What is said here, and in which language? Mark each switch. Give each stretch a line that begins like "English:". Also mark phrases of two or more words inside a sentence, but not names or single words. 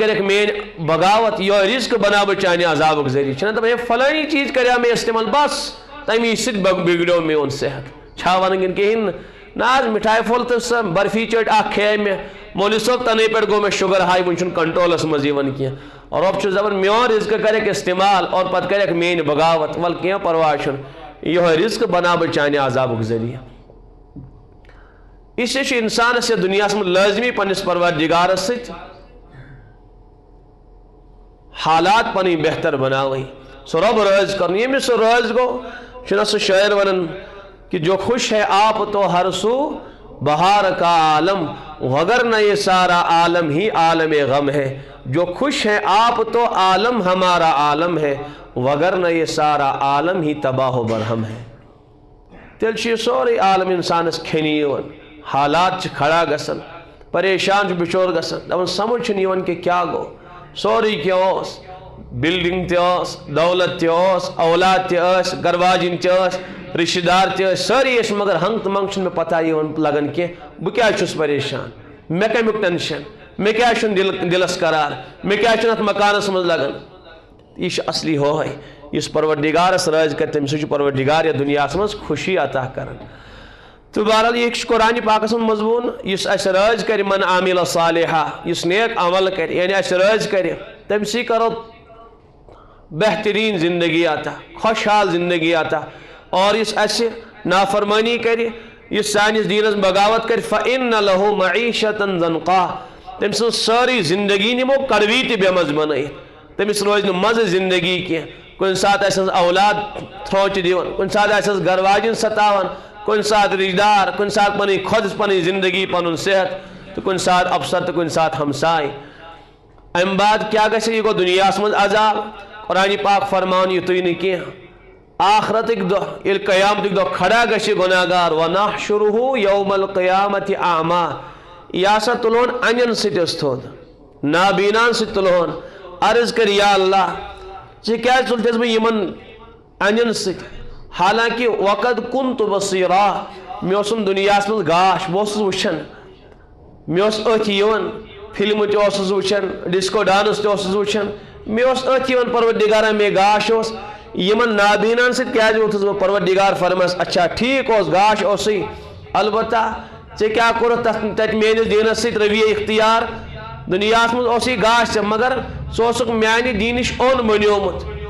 Kashmiri: کَرٮ۪کھ میٲنۍ بغاوت یِہوٚے رزق بناو بہٕ چانہِ عذابُک ذٔریعہٕ چھِنہ دپان ہے فلٲنی چیٖز کَریو مےٚ استعمال بس تمی سۭتۍ بگڑیو میون صحت چھا ونان کِہیٖنۍ نہٕ نہ حظ مِٹھایہِ پھوٚل تہٕ سۄ برفی چٔٹۍ اکھ کھیے مےٚ مولوی صٲب تَنَے پٮ۪ٹھ گوٚو مےٚ شُگر ہاے وٕنہِ چھُنہٕ کنٹرولس منٛز یِوان کینٛہہ رۄب چھُس دپان میون رزق کَرٮ۪کھ استعمال اور پتہٕ کَرٮ۪کھ میٲنۍ بغاوت وَلہٕ کینٛہہ پرواے چھُنہٕ یِہوٚے رزق بناو بہٕ چانہِ عذابُک ذٔریعہٕ اس لیے چھُ انسانس یتھ دُنیاہس منٛز لٲزمی پننِس پروردگارس سۭتۍ حالات پنٕنۍ بہتر بناوٕنۍ سُہ رۄب رٲضۍ کرُن ییٚمِس سُہ رٲضۍ گوٚو چھُنہ سُہ شٲعر ونان کہ
Urdu: جو خوش ہے آپ تو ہر سو بہار کا عالم وگر نہ یہ سارا عالم ہی عالم غم ہے جو خوش ہے آپ تو عالم ہمارا عالم ہے وگر نہ یہ سارا عالم ہی تباہ و برہم ہے
Kashmiri: تیٚلہِ چھُ یہِ سورُے عالم انسانس کھٮ۪نہِ یِوان حالات چھِ کھڑا گژھان پریشان چھُ بِچور گژھان دپان سمجھ چھُنہٕ یِوان کہ کیٛاہ گوٚو سورُے کینٛہہ اوس بلڈنگ تہِ ٲس دولت تہِ اوس اولاد تہِ ٲسۍ گرواجِنۍ تہِ ٲسۍ رشتہٕ دار تہِ ٲسۍ سٲری ٲسۍ مگر ہنٛگ تہٕ منٛگ چھُنہٕ مےٚ پتہ یِوان لگان کینٛہہ بہٕ کیٛازِ چھُس پریشان مےٚ کمیُک ٹینشن مےٚ کیٛازِ چھُنہٕ دِلس قرار مےٚ کیٛازِ چھُنہٕ اتھ مکانس منٛز لگان یہِ چھُ اصلی ہوے یُس پروردگارس رٲضۍ کرِ تٔمِس چھُ پروردگار یتھ دُنیاہس منٛز خوشی عطا کران تہٕ بہرحال یہِ چھُ قرآنہِ پاکس منٛز مضموٗن یُس اسہِ رٲضۍ کرِ
Arabic: من عامِل صالحا
Kashmiri: یُس نیک عمل کرِ یعنی اسہِ رٲضۍ کرِ تٔمسٕے کرو بہترین زندگی عطا خوشحال زندگی عطا اور یُس اسہِ نافرمٲنی کرِ یُس سٲنِس دیٖنس بغاوت کرِ
Arabic: فإن له معیشة ضنقا
Kashmiri: تٔمۍ سٕنٛز سٲرٕے زندگی نِمو کڑوی تہِ بے مزٕ بنٲیِتھ تٔمِس روزِ نہٕ مزٕ زندگی کینٛہہ کُنہِ ساتہٕ آسٮ۪س اولاد تھرٛوچہِ دِوان کُنہِ ساتہٕ آسٮ۪س گرواجِنۍ ستاوان کُنہِ ساتہٕ رشتہٕ دار کُنہِ ساتہٕ پنٕنۍ خۄد پنٕنۍ زندگی پنُن صحت تہٕ کُنہِ ساتہٕ افسر تہٕ کُنہِ ساتہٕ ہمساے امہِ بعد کیٛاہ گژھِ یہِ گوٚو دُنیاہس منٛز عذاب قرآنہِ پاک فرماوان یُتُے نہٕ کینٛہہ آخرتٕکۍ دۄہ ییٚلہِ قیامتٕکۍ دۄہ کھڑا گژھِ گۄناہگار
Arabic: وَنحشُرُہُ یوم القیامتِ اعما
Kashmiri: یہِ ہسا تُلہون انٮ۪ن سۭتۍ أسۍ تھوٚد نابیٖناہن سۭتۍ تُلہون عرض کر یا اللہ ژٕ کیٛازِ تُلتھس بہٕ یِمن انٮ۪ن سۭتۍ حالانکہ
Arabic: وقد كنت بصیرا
Kashmiri: مےٚ اوسُم دُنیاہس منٛز گاش بہٕ اوسُس وٕچھان مےٚ اوس أتھۍ یِوان فلمہٕ تہِ اوسُس وٕچھان
English: disco dance
Kashmiri: تہِ اوسُس وٕچھان مےٚ اوس أتھۍ یِوان پروردگارا مےٚ گاش اوس یِمن نابیٖناہن سۭتۍ کیٛازِ ووٚتھُس بہٕ پروردگار فرماس اچھا ٹھیٖک اوس گاش اوسُے البتہ ژےٚ کیٛاہ کوٚرُتھ تتہِ میٲنِس دیٖنس سۭتۍ رویہ اختیار دُنیاہس منٛز اوسُے گاش ژےٚ مگر ژٕ اوسُکھ میانہِ دیٖنہِ نِش اوٚن بنیومُت